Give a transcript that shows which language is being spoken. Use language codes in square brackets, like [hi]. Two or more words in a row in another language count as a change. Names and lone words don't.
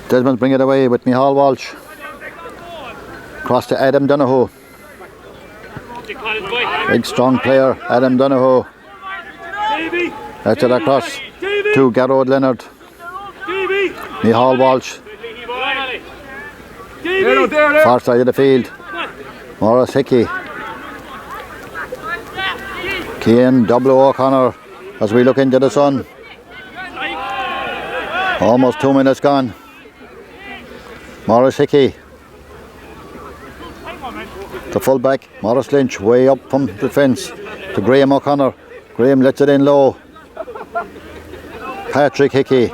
[en] Desmonds bring it away with Micheál Walsh. Cross to Adam Donoghue. Big strong player, Adam Donoghue. That's it across to Garrod Leonard. Micheál Walsh. Far side of the field. Morris Hickey. Cian W. O'Connor as we look into the sun. Almost 2 minutes gone. Morris Hickey. The fullback, Morris Lynch, way up from the fence to Graham O'Connor. Graham lets it in low. Patrick Hickey.